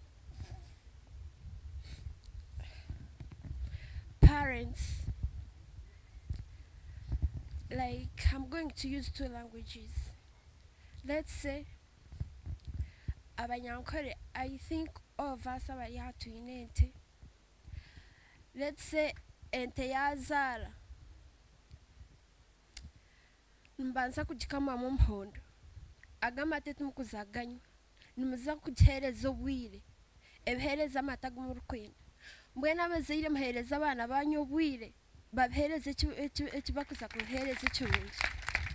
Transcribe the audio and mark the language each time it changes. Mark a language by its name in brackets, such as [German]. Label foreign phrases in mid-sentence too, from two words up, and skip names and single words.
[English] Parents, like, I'm going to use 2 languages. Let's say abanyankore, I think all of us are here to ente. Let's say [Nyankole] ente yazara mbanza kujikama mu mhondo agamate tumukuzaganya numuza kugihereza obwire ebihereza amata gumurukwenda mbwena abazaire muhereza abana banyu obwire babihereza ekibakuza kuhereza ekirungi.